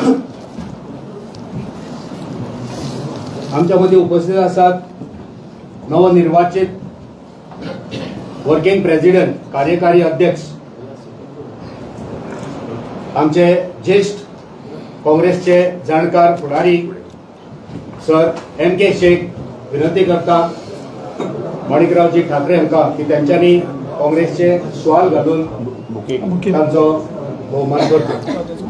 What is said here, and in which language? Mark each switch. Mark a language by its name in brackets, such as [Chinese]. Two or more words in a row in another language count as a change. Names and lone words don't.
[Marathi] आमच्या मध्ये उपस्थित असतात नवनिर्वाचित [English] working president, [Marathi] कार्यकारी अध्यक्ष आमचे ज्येष्ठ काँग्रेसचे जाणकार फुडारी सर NK शेख. [Konkani] विनंती करता माणिकरावजी ठाकरे हांकां की त्यांच्यानी काँग्रेसचे शॉल घालून तांचो भोवमान करचो.